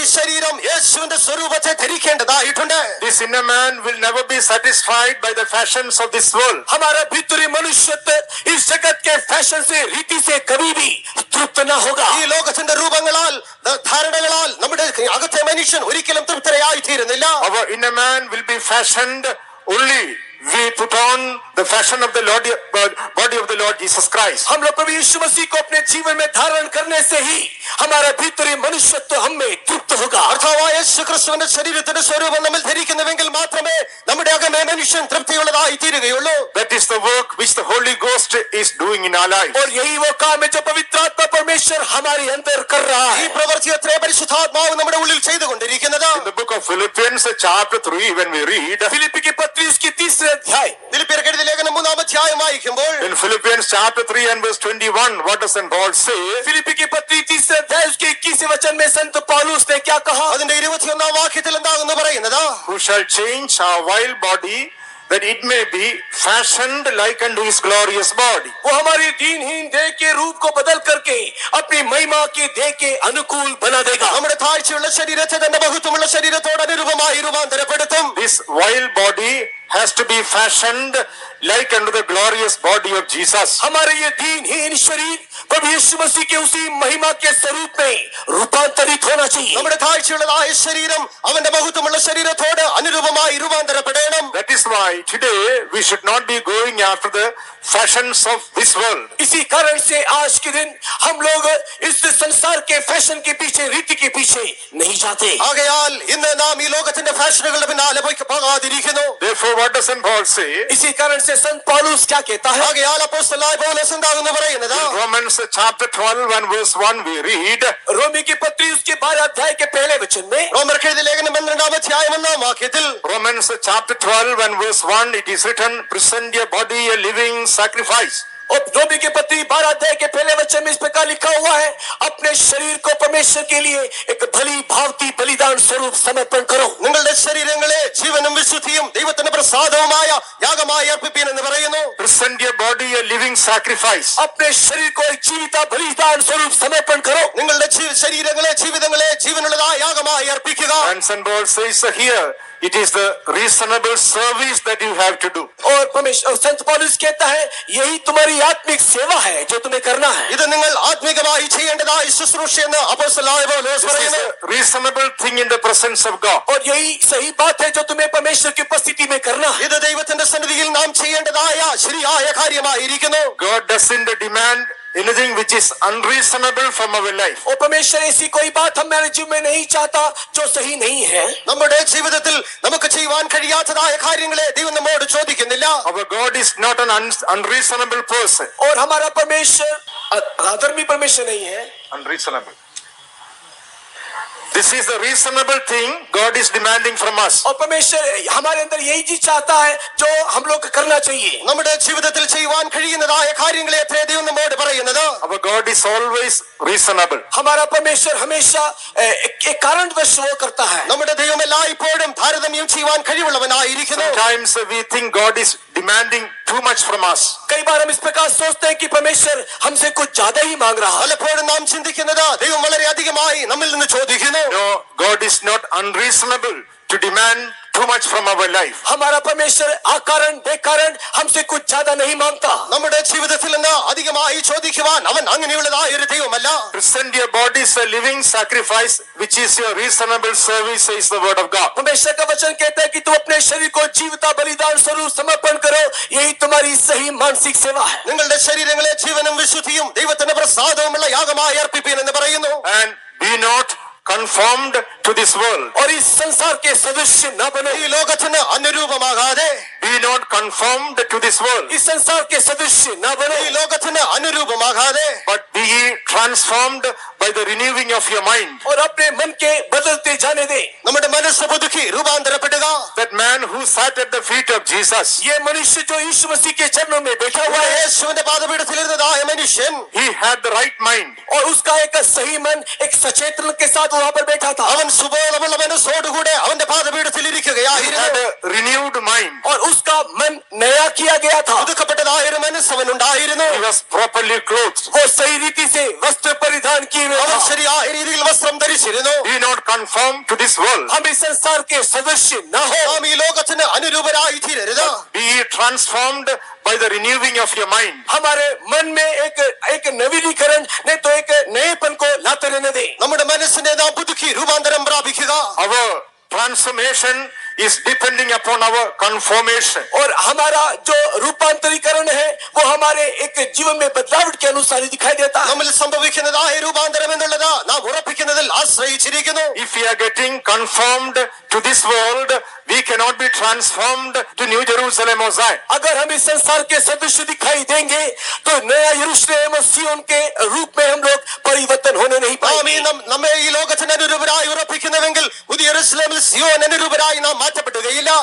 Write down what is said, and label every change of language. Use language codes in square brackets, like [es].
[ml] ഈ ശരീരം യേശുവിന്റെ സ്വരൂപത്തെ ധരിക്കേണ്ടതായിട്ടുണ്ട്. [en] This inner man will never be satisfied by the fashions of this world. [hi] हमारा भीतरी मनुष्यत्व इस जगत के फैशन से रीति से कभी भी तृप्त न होगा. [ml] ഈ ലോകത്തിന്റെ രൂപങ്ങളാൽ ധാരണകളാൽ നമ്മുടെ അകത്തെ മനുഷ്യൻ ഒരിക്കലും തൃപ്തരായി തീരുന്നില്ല. [en] Our inner man will be fashioned only we put on the fashion of the body of the Lord Jesus Christ. [hi] हम लोग प्रभु यीशु मसीह को अपने जीवन में धारण करने से ही हमारा भीतरी मनुष्यत्व हम में तृप्त होगा. [ml] അർത്ഥമായ യേശുക്രിസ്തുവിന്റെ ശരീരത്തിന്റെ സ്വരൂപം നമ്മൾ ധരിക്കുന്നുവെങ്കിൽ മാത്രമേ നമ്മുടെ അകമേ മനുഷ്യൻ തൃപ്തിയുള്ളതായി തീരുകയുള്ളൂ. [en] That is the work which the Holy Ghost is doing in our life. [hi] और यही वो काम है जो पवित्र आत्मा परमेश्वर हमारे अंदर कर रहा [ml] ഈ [hi] है. [ml] പ്രവൃത്തി അത്രേ പരിശുദ്ധാത്മാവ് നമ്മുടെ ഉള്ളിൽ ചെയ്തുകൊണ്ടിരിക്കുന്നത്. [en] In the book of Philippians chapter 3 when we read, [hi] फिलिप्पी की पत्री उसकी 3 अध्याय [ml] ഫിലിപ്പിയർക്ക് എഴുതിയ ലേഖനം 3 അധ്യായം വായിക്കുമ്പോൾ [en] in Philippians chapter 3 and verse 21, what does St. Paul say? [hi] फिलिप्पी की पत्री 3 अध्याय उसके 21वें वचन में संत पौलुस ने क्या कहा? [ml] അതിന്റെ 21 വാക്യത്തിൽ എന്താകുന്നു പറയുന്നത്? [en] Who shall change our vile body that it may be fashioned like unto his glorious body. [hi] वो हमारी दीनहीन देह के रूप को बदल करके अपनी महिमा के देह के अनुकूल बना देगा. [ml] നമ്മുടെ താഴ്ചയുള്ള ശരീരത്തെ തന്റെ മഹത്വമുള്ള ശരീരത്തോട് അനുരൂപമായി രൂപാന്തരപ്പെടുത്തും. [en] This vile body has to be fashioned like unto the glorious body of Jesus. [hi] हमारे ये दीनहीन शरीर प्रभु यीशु मसीह के उसी महिमा के स्वरूप में रूपांतरित होना चाहिए. [ml] നമ്മുടെ താഴ്ചയുള്ളതായ ശരീരം അവന്റെ മഹത്വമുള്ള ശരീരത്തോട് അനുരൂപമായി രൂപാന്തരപ്പെടണം. [en] That is why today we should not be going after the fashions of this world. [hi] इसी कारण से आज के दिन हम लोग इस संसार के फैशन के पीछे रीति के पीछे नहीं जाते. [ml] ആകയാൽ ഇന്ന് നാം ഈ ലോകത്തിന്റെ ഫാഷനുകളുടെ പിന്നാലെ പോകാതിരിക്കുന്നു. [en] Therefore what does St. Paul say? [hi] इसी कारण से संत पौलुस क्या कहता है? [ml] ആകയാൽ അപ്പോസ്തലനായ പൗലോസ് എന്താകുന്നു പറയുന്നത്? [en] In Romans chapter 12 and verse 1 we read, [hi] रोमी की पत्री उसके 12 अध्याय के पहले वचन में [ml] റോമർക്ക് എഴുതിയ ലേഖനം 12 അധ്യായം 1 വാക്യത്തിൽ [en] Romans chapter 12 and verse 1 it is written, present your body a living sacrifice. [hi] और रोमी की पत्री 12 अध्याय के पहले वचन में इस प्रकार लिखा हुआ है, अपने शरीर को परमेश्वर के लिए एक भली भावती बलिदान स्वरूप समर्पण करो. [ml] നിങ്ങളുടെ ശരീരങ്ങളെ ജീവനും വിശുദ്ധിയും ദൈവത്തിന്റെ പ്രസാദവുമായ യാഗമായി അർപ്പിപ്പീൻ എന്ന് പറയുന്നു. [en] Present your body a living sacrifice. [hi] अपने शरीर को एक जीवित बलिदान स्वरूप समर्पण करो. [ml] നിങ്ങളുടെ ശരീരങ്ങളെ ജീവിതങ്ങളെ ജീവനുള്ളതായ യാഗമായി അർപ്പിക്കുക. [en] And St. Paul says here, it is the reasonable service that you have to do. [hi] और परमेश्वर संत पौलुस कहता है यही तुम्हारी आत्मिक सेवा है जो तुम्हें करना है. [ml] ഇത് നിങ്ങൾ ആത്മീകമായി ചെയ്യേണ്ടതായ ശുശ്രൂഷയെന്ന് അപ്പോസ്തലനായ പൗലോസ് [en] This is [ml] പറയുന്നു. [en] a reasonable thing in the presence of God. [hi] और यही सही बात है जो तुम्हें परमेश्वर की उपस्थिति में करना है. [ml] ഇത് ദൈവത്തിന്റെ സന്നിധിയിൽ നാം ചെയ്യേണ്ടതായ ശരിയായ കാര്യമായിരിക്കുന്നു. [en] God doesn't demand anything which is unreasonable from our life. [hi] और परमेश्वर ऐसी कोई बात हमारे जीवन में नहीं चाहता जो सही नहीं है. [ml] നമ്മുടെ ജീവിതത്തിൽ നമുക്ക് ചെയ്യുവാൻ കഴിയാത്തതായ കാര്യങ്ങളെ ദൈവം നമ്മോട് ചോദിക്കുന്നില്ല. [en] Our God is not an unreasonable person. [hi] और हमारा परमेश्वर अधर्मी परमेश्वर नहीं है. [en] Unreasonable. This is the reasonable thing God is demanding from us. [hi] और परमेश्वर हमारे अंदर यही चीज चाहता है जो हम लोग करना चाहिए. [ml] നമ്മുടെ ജീവിതത്തിൽ ചെയ്യുവാൻ കഴിയുന്നതായ കാര്യങ്ങളെ അത്രേ ദൈവം നമ്മോട് പറയുന്നത്. [en] Our God is always reasonable. [hi] हमारा परमेश्वर हमेशा एक कारणवश वो करता है. [ml] നമ്മുടെ ദൈവം എല്ലായ്പ്പോഴും താരതമ്യം ചെയ്യുവാൻ കഴിവുള്ളവനായിരിക്കുന്നു. [en] Sometimes we think God is demanding too much from us. [hi] कई बार हम इस प्रकार सोचते हैं कि परमेश्वर हमसे कुछ ज्यादा ही मांग रहा है. [ml] പലപ്പോഴും നാം ചിന്തിക്കുന്നത് ദൈവം വളരെ അധികമായി നമ്മിൽ നിന്ന് ചോദിക്കുന്നു. [en] No, God is not unreasonable to demand too much from our life. [hi] हमारा परमेश्वर अकारण बेकारण हमसे कुछ ज्यादा नहीं मांगता. [ml] നമ്മുടെ ജീവിതത്തിൽ നിന്ന് അധികമായി ചോദിക്കുവാൻ അവൻ അങ്ങനെയുള്ളതായ ഒരു ദൈവമല്ല. [en] Present your bodies a living sacrifice, which is your reasonable service, says the word of God. [hi] परमेश्वर का वचन कहता है कि तुम अपने शरीर को जीविता बलिदान स्वरूप समर्पण करो. यही तुम्हारी सही मानसिक सेवा है. [ml] നിങ്ങളുടെ ശരീരങ്ങളെ ജീവനും വിശുദ്ധിയും ദൈവത്തിന്റെ പ്രസാദവുമുള്ള യാഗമായി അർപ്പിപ്പീൻ എന്ന് പറയുന്നു. [en] And be not conformed to this world. [hi] और इस संसार के सदस्य न बनो. [ml] ഈ ലോകത്തിന് അനുരൂപമാകാതെ, [en] Be not conformed to this world, [hi] इस संसार के सदस्य न बनो. [ml] ഈ ലോകത്തിന് അനുരൂപമാകാതെ, [en] but be ye transformed by the renewing of your mind. [hi] और अपने मन के बदलते जाने दे. [ml] നമ്മുടെ മനസ്സ് പുതുക്കി രൂപാന്തരപ്പെടുക. [en] That man who sat at the feet of Jesus, [hi] ये मनुष्य जो यीशु मसीह के चरणों में बैठा हुआ है, [ml] യേശുവിന്റെ പാദപീഠത്തിലിരുന്നതായ മനുഷ്യൻ, [en] he had the right mind. [hi] और उसका एक सही मन एक सचेतन के साथ वहां पर बैठा था. [ml] അവൻ സുബോധമുള്ള മനസ്സോടുകൂടെ അവന്റെ പാദപീഠത്തിൽ [en] He had [ml] ഇരിക്കുകയായിരുന്നു. [en] a renewed mind. [hi] और उसका मन नया किया गया था. [ml] പുതുക്കപ്പെട്ടതായ ഒരു മനസ്സ് അവനുണ്ടായിരുന്നു. [en] He was properly clothed. [hi] वो सही रीति से वस्त्र परिधान किए हुए [ml] അവൻ [hi] था. [ml] ശരിയായ രീതിയിൽ വസ്ത്രം ധരിച്ചിരുന്നു. [en] Be not conformed to this world. [hi] हम इस संसार के सदस्य न हो. [ml] നാം ഈ ലോകത്തിന് അനുരൂപരായി തീരരുത്. [en] Be ye transformed by the renewing of your mind. [hi] हमारे मन में एक नवीनीकरण नहीं तो एक नएपन को लाते रहने दे. [ml] നമ്മുടെ മനസ്സിനെ നാം പുതുക്കി രൂപാന്തരം പ്രാപിക്കുക. [en] Our transformation is depending upon our conformation. [hi] और हमारा जो रूपांतरीकरण है वो हमारे एक जीवन में बदलाव के अनुसार ही दिखाई देता है. [ml] നമ്മിൽ സംഭവിക്കുന്നതായ രൂപാന്തരം എന്നുള്ളത് നാം ഉറപ്പിക്കുന്നതിൽ ആശ്രയിച്ചിരിക്കുന്നു. [en] If we are getting conformed to this world, we cannot be transformed to New Jerusalem or Zion. [hi] अगर हम इस संसार के सदस्य दिखाई देंगे तो नया यरूशलेम और सिय्योन के रूप में हम लोग परिवर्तन होने नहीं [ml] നാം [hi] पाएंगे. [ml] നമ്മെ ഈ ലോകത്തിന് അനുരൂപരായി ഉറപ്പിക്കുന്നുവെങ്കിൽ പുതിയ യെരൂശലേമിൽ സിയോൻ അനുരൂപരായി നാം മാറ്റപ്പെടുകയില്ല.